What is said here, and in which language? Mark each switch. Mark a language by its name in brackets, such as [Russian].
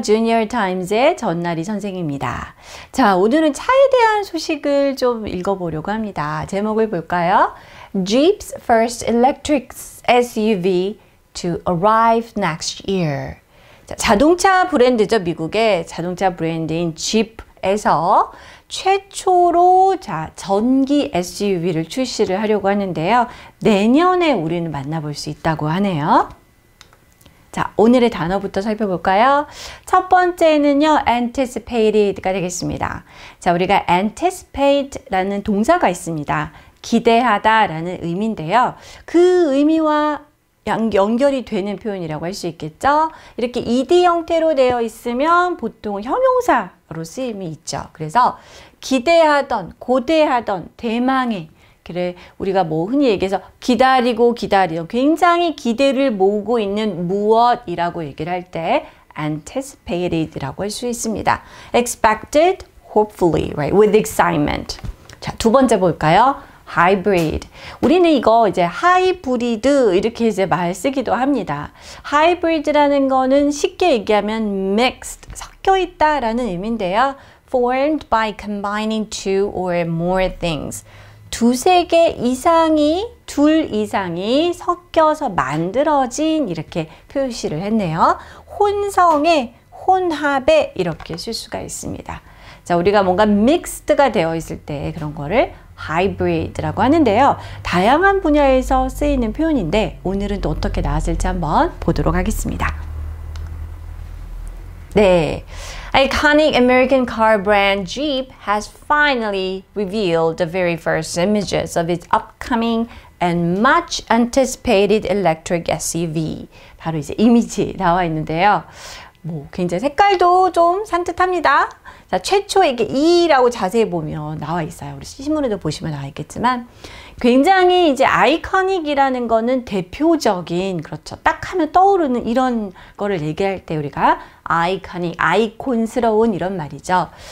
[Korean] Junior Times의 전나리 선생입니다. 자, 오늘은 차에 대한 소식을 좀 읽어보려고 합니다. 제목을 볼까요? [English] Jeep's first electric SUV to arrive next year. [Korean] 자, 자동차 브랜드죠. 미국의 자동차 브랜드인 Jeep에서 최초로 전기 SUV를 출시를 하려고 하는데요. 내년에 우리는 만나볼 수 있다고 하네요. 자, 오늘의 단어부터 살펴볼까요? 첫 번째는요, anticipated가 되겠습니다. 자, 우리가 anticipate라는 동사가 있습니다. 기대하다라는 의미인데요. 그 의미와 연결이 되는 표현이라고 할 수 있겠죠? 이렇게 ed 형태로 되어 있으면 보통 형용사로 쓰임이 있죠. 그래서 기대하던, 고대하던, 대망의, 그래, 우리가 뭐 흔히 얘기해서 기다리던, 굉장히 기대를 모으고 있는 무엇이라고 얘기를 할 때 anticipated라고 할 수 있습니다. [English] expected, hopefully, right, with excitement. [Korean] 자, 두 번째 볼까요? hybrid. 우리는 이거 이제 하이브리드 이렇게 이제 말 쓰기도 합니다. hybrid라는 거는 쉽게 얘기하면 mixed, 섞여 있다라는 의미인데요. [English] formed by combining two or more things. [Korean] 두세 개 이상이, 둘 이상이 섞여서 만들어진 이렇게 표시를 했네요. 혼성의, 혼합에 이렇게 쓸 수가 있습니다. 자, 우리가 뭔가 mixed가 되어 있을 때 그런 거를 hybrid라고 하는데요. 다양한 분야에서 쓰이는 표현인데 오늘은 또 어떻게 나왔을지 한번 보도록 하겠습니다. 네. [English] Iconic American car brand Jeep has finally revealed the very first images of its upcoming and much anticipated electric SUV. [Korean] 바로 이제 이미지 나와 있는데요. 뭐 굉장히 색깔도 좀 산뜻합니다. 자, 최초 이게 E라고 자세히 보면 나와 있어요. 우리 신문에도 보시면 나와 있겠지만 굉장히 이제 아이코닉이라는 거는 대표적인, 그렇죠. 딱 하면 떠오르는 이런 거를 얘기할 때 우리가 아이코닉, 아이콘스러운 이런 말이죠.